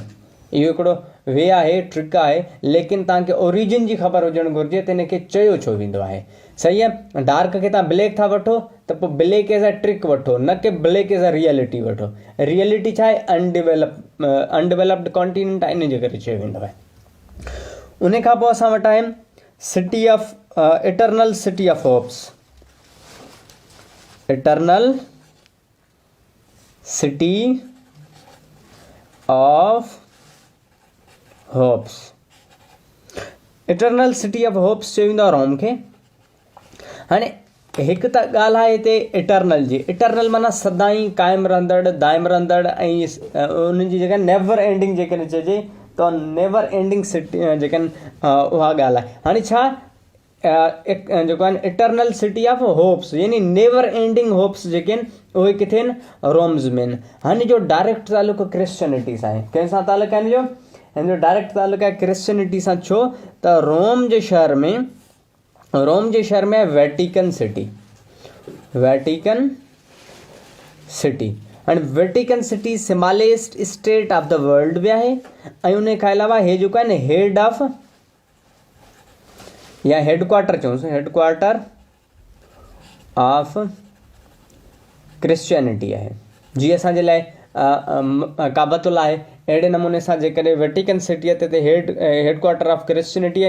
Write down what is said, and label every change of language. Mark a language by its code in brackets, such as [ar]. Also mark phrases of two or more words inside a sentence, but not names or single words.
[sd] इहो हिकिड़ो वे आहे, ट्रिक आहे, लेकिन तव्हांखे ओरिजिन जी ख़बर हुजणु घुरिजे त हिनखे चयो छो वेंदो आहे। सही आहे, डार्क खे तव्हां ब्लैक था वठो त पोइ [en] black as a trick [sd] वठो, न की [en] black as a reality [sd] वठो। रियलिटी छा आहे, [en] undeveloped continent [sd] आहे, इन जे करे चयो वेंदो आहे। उन खां पोइ असां वटि आहे [en] city of eternal city of hopes. Eternal City of Hopes. Eternal City of Hopes [sd] चयो वेंदो आहे रोम खे। हाणे हिकु त ॻाल्हि आहे हिते इटरनल जी। इटरनल माना सदाईं क़ाइमु रहंदड़, दाइम रहंदड़ ऐं उन जी जेका [en] never ending [sd] जेकॾहिं चइजे त [en] never ending city [sd] जेके आहिनि उहा ॻाल्हि आहे। हाणे छा जेको आहे [en] Eternal City of Hopes [sd] यानी [en] never ending hopes [sd] जेके आहिनि उहे किथे आहिनि, रोम्स में आहिनि। हाणे जो डायरेक्ट तालुक़ु क्रिश्चनिटी सां आहे, कंहिंसां तालुक़ु आहे हिन जो डायरेक्ट तालुक़ु आहे क्रिश्चनिटी सां। छो त रोम जे शहर में वेटिकन सिटी, वेटिकन सिटी। हाणे वेटिकन सिटी [en] smallest state of the world [sd] बि आहे ऐं उन खां अलावा हे जेको आहे न [en] head of [sd] या हेडक्वार्टर चऊंसि, [en] headquarter of Christianity [sd] आहे। जीअं असांजे लाइ काबतुल्ला आहे, अहिड़े नमूने सां जेकॾहिं वेटिकन सिटी आहे त [en] headquarter of Christianity [sd] आहे।